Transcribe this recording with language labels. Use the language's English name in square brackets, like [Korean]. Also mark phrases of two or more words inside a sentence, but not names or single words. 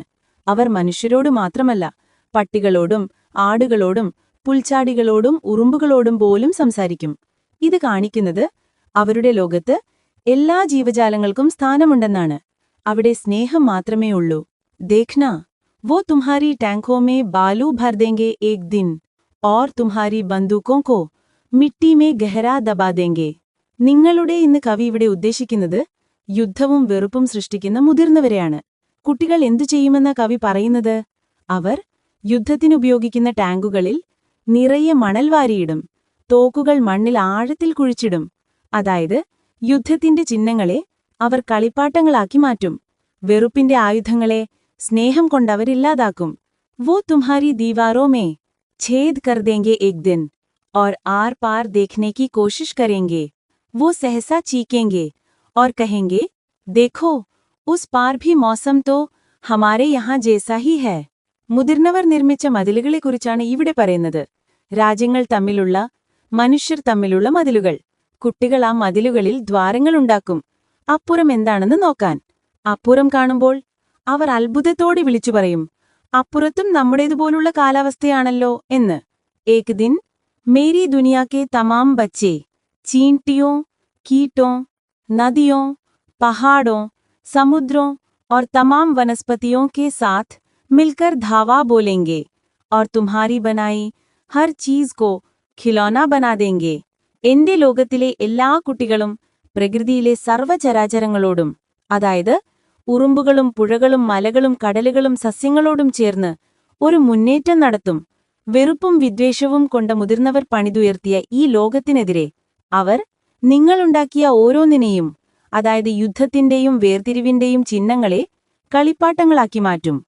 [Malayalam] അവർ മനുഷ്യരോട് മാത്രമല്ല, പട്ടികളോടും ആടുകളോടും പുൽച്ചാടികളോടും ഉറുമ്പുകളോടും പോലും സംസാരിക്കും. ഇത് കാണിക്കുന്നത് അവരുടെ ലോകത്ത് എല്ലാ ജീവജാലങ്ങൾക്കും സ്ഥാനമുണ്ടെന്നാണ്. അവിടെ സ്നേഹം മാത്രമേ ഉള്ളൂ. [Hindi] देखना, वो तुम्हारी टैंकों में बालू भर देंगे एक दिन और तुम्हारी बंदूकों को मिट्टी में गहरा दबा देंगे. [Malayalam] നിങ്ങളുടെ ഇന്ന് കവി ഇവിടെ ഉദ്ദേശിക്കുന്നത് യുദ്ധവും വെറുപ്പും സൃഷ്ടിക്കുന്ന മുതിർന്നവരെയാണ്. കുട്ടികൾ എന്തു ചെയ്യുമെന്ന കവി പറയുന്നത്? അവർ യുദ്ധത്തിനുപയോഗിക്കുന്ന ടാങ്കുകളിൽ നിറയെ മണൽ വാരിയിടും. തോക്കുകൾ മണ്ണിൽ ആഴത്തിൽ കുഴിച്ചിടും. അതായത് യുദ്ധത്തിന്റെ ചിഹ്നങ്ങളെ അവർ കളിപ്പാട്ടങ്ങളാക്കി മാറ്റും. വെറുപ്പിന്റെ ആയുധങ്ങളെ സ്നേഹം കൊണ്ടവരില്ലാതാക്കും. [Hindi] वो तुम्हारी दीवारों में छेद कर देंगे एक दिन और आर पार देखने की कोशिश करेंगे वो सहसा चीखेंगे और कहेंगे देखो उस पार भी मौसम तो हमारे यहाँ जैसा ही है. [Malayalam] മുതിർന്നവർ നിർമ്മിച്ച മതിലുകളെക്കുറിച്ചാണ് ഇവിടെ പറയുന്നത്. രാജ്യങ്ങൾ തമ്മിലുള്ള, മനുഷ്യർ തമ്മിലുള്ള മതിലുകൾ. കുട്ടികൾ ആ മതിലുകളിൽ ദ്വാരങ്ങളുണ്ടാക്കും, അപ്പുറം എന്താണെന്ന് നോക്കാൻ. അപ്പുറം കാണുമ്പോൾ അവർ അത്ഭുതത്തോടെ വിളിച്ചു പറയും, അപ്പുറത്തും നമ്മുടേതുപോലുള്ള കാലാവസ്ഥയാണല്ലോ എന്ന്. [Hindi] एक दिन मेरी दुनिया के तमाम बच्चे ചീंटियों, कीटों, नदियों, पहाड़ों, समुद्रों और तमाम वनस्पतियों के साथ मिलकर धावा बोलेंगे और तुम्हारी बनाई हर चीज को खिलौना बना देंगे. [Malayalam] എന്റെ ലോകത്തിലെ എല്ലാ കുട്ടികളും പ്രകൃതിയിലെ സർവ്വചരാചരങ്ങളോടും, അതായത് ഉറുമ്പുകളും പുഴകളും മലകളും കടലുകളും സസ്യങ്ങളോടും ചേർന്ന് ഒരു മുന്നേറ്റം നടത്തും. വെറുപ്പും വിദ്വേഷവും കൊണ്ട മുതിർന്നവർ പണിതുയർത്തിയ ഈ ലോകത്തിനെതിരെ അവർ നിങ്ങളുണ്ടാക്കിയ ഓരോന്നിനെയും, അതായത് യുദ്ധത്തിന്റെയും വേർതിരിവിന്റെയും ചിഹ്നങ്ങളെ കളിപ്പാട്ടങ്ങളാക്കി മാറ്റും.